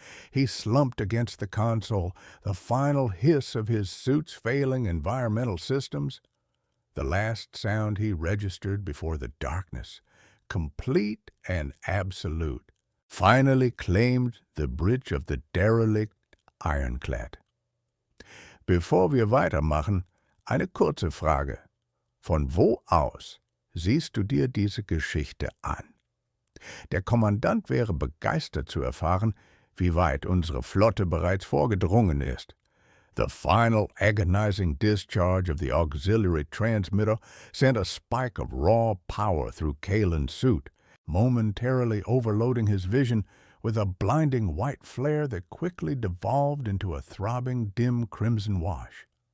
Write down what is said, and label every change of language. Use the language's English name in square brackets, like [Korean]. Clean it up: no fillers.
[English] He slumped against the console, the final hiss of his suit's failing environmental systems, the last sound he registered before the darkness, complete and absolute, finally claimed the bridge of the derelict Ironclad. [German] Bevor wir weitermachen, eine kurze Frage. Von wo aus siehst du dir diese Geschichte an? Der Kommandant wäre begeistert zu erfahren, wie weit unsere Flotte bereits vorgedrungen ist. [English] The final agonizing discharge of the auxiliary transmitter sent a spike of raw power through Kalen's suit, momentarily overloading his vision with a blinding white flare that quickly devolved into a throbbing dim crimson wash.